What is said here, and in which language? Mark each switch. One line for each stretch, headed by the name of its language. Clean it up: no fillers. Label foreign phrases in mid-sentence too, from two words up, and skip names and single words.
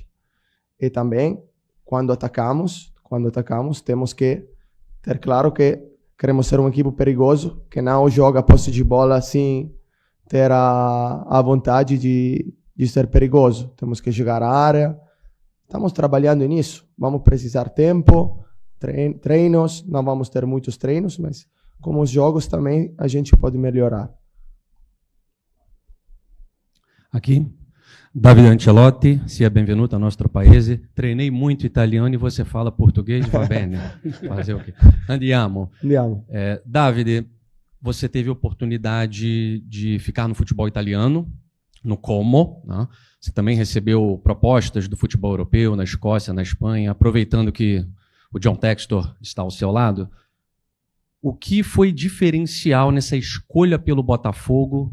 Portuguese: E também, quando atacamos, temos que ter claro que queremos ser uma equipe perigosa, que não joga a posse de bola sem ter a vontade de ser perigoso. Temos que jogar a área. Estamos trabalhando nisso. Vamos precisar tempo, treinos. Não vamos ter muitos treinos, mas como os jogos também a gente pode melhorar. Aqui,
Italian: Davide Ancelotti, sia benvenuto al nostro paese.
Portuguese: Treinei muito italiano e você fala português,
Italian: va bene.
Portuguese: Fazer o quê? Andiamo. Davide, você teve a oportunidade de ficar no futebol italiano, no Como, né? Você também recebeu propostas do futebol europeu, na Escócia, na Espanha, aproveitando que o John Textor está ao seu lado. O que foi diferencial nessa escolha pelo Botafogo?